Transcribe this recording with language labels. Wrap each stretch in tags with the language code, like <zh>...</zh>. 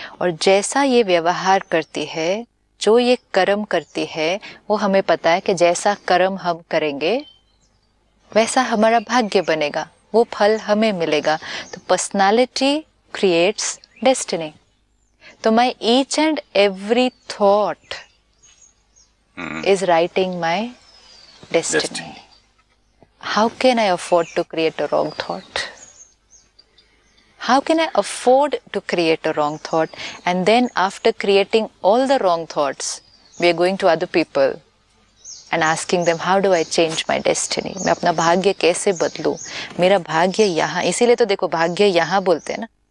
<hi>और जैसा ये व्यवहार करती है, जो ये कर्म करती है, वो हमें पता है कि जैसा कर्म हम करेंगे वैसा हमारा भाग्य बनेगा, वो फल हमें मिलेगा।</hi> <en>तो personality creates destiny. तो my each and every thought is writing my destiny. How can I afford to create a wrong thought? How can I afford to create a wrong thought? And then after creating all the wrong thoughts, we are going to other people and asking them, how do I change my destiny?</en> <hi>मैं अपना भाग्य कैसे बदलूं? मेरा भाग्य यहाँ, इसीलिए तो देखो भाग्य यहाँ बोलते हैं ना।</hi>